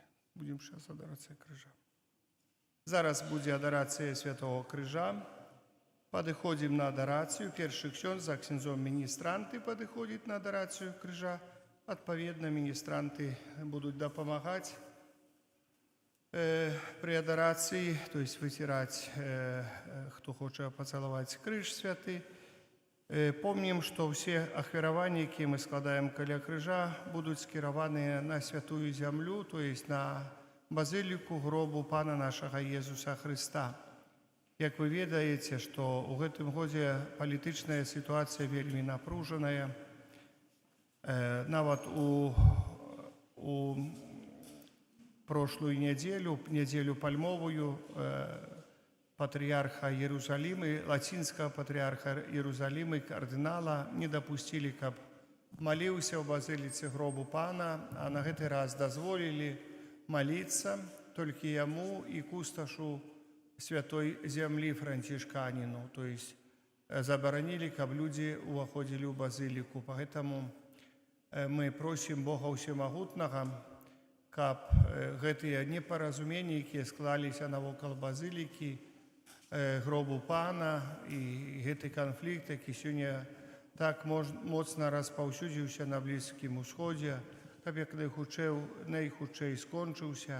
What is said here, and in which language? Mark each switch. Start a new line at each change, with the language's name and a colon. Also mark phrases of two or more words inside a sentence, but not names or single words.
Russian: Будем сейчас адорация крижа.
Ukrainian: Зараз буде адорація Святого Крижа.
Russian: Подходим на адорацию. Перший ксьондз за ксензом министранты подходят на адорацию крижа. Отповедно, министранты будут допомагать при адорации, то есть вытирать, кто хочет поцеловать крыж святый. Помним, что все ахвяравания,
Belarusian: які мы складаем каля
Russian: крижа, будут скіраваны на святую землю, то есть на базилику гробу Пана нашего Иисуса Христа.
Belarusian: Як вы ведаете, что у гэтым годзе палітычная ситуация вельмі напружаная.
Russian: Нават у прошлую неделю пальмовую, патриарха Иерусалима, латинского патриарха Иерусалима, кардинала не допустили, каб молился в базилице гробу Пана, а
Belarusian: на гэты раз
Russian: дозволили молиться только ему и кусташу святой земли францишканину, то есть заборонили, каб люди уходили в базилику. Поэтому мы просим Бога
Belarusian: Всемогутного, каб гэтыя непаразуменні, якія склаліся навокал базилики, гробу Пана, і гэты канфлікт, які сёння так моцна распаўсюдзіўся на Блізкім Усходзе, каб як найхутчэй скончыўся.